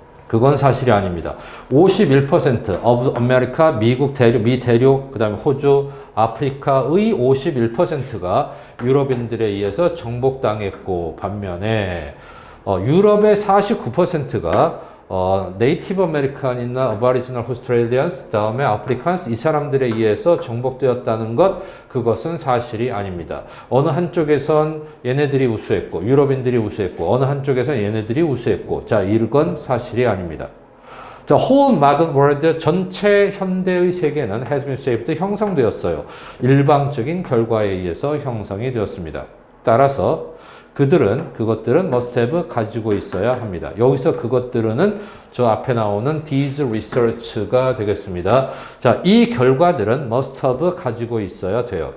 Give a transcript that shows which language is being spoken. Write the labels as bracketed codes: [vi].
[ko] 그건 사실이 아닙니다. [en] 51% of America, [ko] 미국 대륙, 미 대륙, 그 다음에 호주, 아프리카의 51%가 유럽인들에 의해서 정복당했고, 반면에 유럽의 49%가 네이티브 아메리칸이나 어바리지널 오스트레일리언스, 다음에 아프리칸스 이 사람들에 의해서 정복되었다는 것, 그것은 사실이 아닙니다. 어느 한쪽에선 얘네들이 우수했고 유럽인들이 우수했고 어느 한쪽에선 얘네들이 우수했고, 자, 이건 사실이 아닙니다. [en] 자, whole modern world, [ko] 전체 현대의 세계는 [en] has been shaped, [ko] 형성되었어요. 일방적인 결과에 의해서 형성이 되었습니다. 따라서 그것들은 [en] must have, [ko] 가지고 있어야 합니다. 여기서 그것들은 저 앞에 나오는 [en] these research [ko] 가 되겠습니다. 자, 이 결과들은 [en] must have, [ko] 가지고 있어야 돼요.